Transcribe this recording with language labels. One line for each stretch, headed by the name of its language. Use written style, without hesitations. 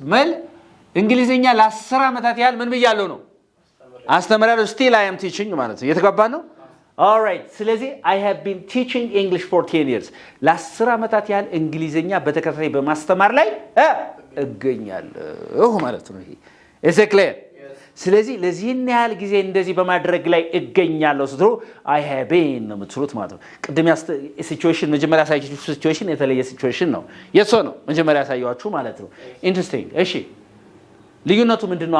Amharic: ምን እንግሊዘኛ ለ10 ዓመታት ያህል ምን ብያለሁ ነው? አስተምራለሁ። still I am teaching ማለት ነው። እየተጋባ ነው?
English: all right ስለዚህ I have been teaching English for 10 years.
Amharic: ለ10 ዓመታት ያህል እንግሊዘኛ በተከታታይ በማስተማር ላይ እገኛለሁ ማለት ነው። ይሄ is it clear? ስለዚህ ለዚህን ያህል ጊዜ እንደዚህ በማድረግ ላይ እገኛለሁ ስትሉ I have been ነው የምትሉት ማለት ነው። ቅድም ሲቹዌሽን መጀመሪያ ያሳያችሁ ሲቹዌሽን የተለየ ሲቹዌሽን ነው። የሶ ነው መጀመሪያ ያሳያችሁ ማለት ነው። ኢንትረስቲንግ። እሺ ልዩነቱ ምንድነው?